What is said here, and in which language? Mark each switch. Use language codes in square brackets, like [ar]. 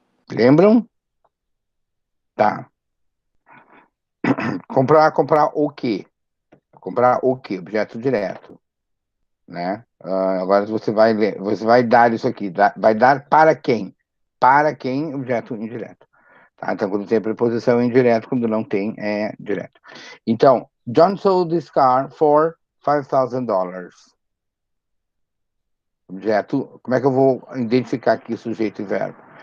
[pt] Lembram? Tá. Comprar o quê? Comprar o quê? Objeto direto, né? Agora você vai ler, você vai dar isso aqui, vai dar para quem? Para quem? Objeto indireto. Tá? Então, quando tem a preposição é indireto, quando não tem, é direto. [en] Então, John sold this car for $5,000. [pt] Objeto, como é que eu vou identificar aqui sujeito e verbo?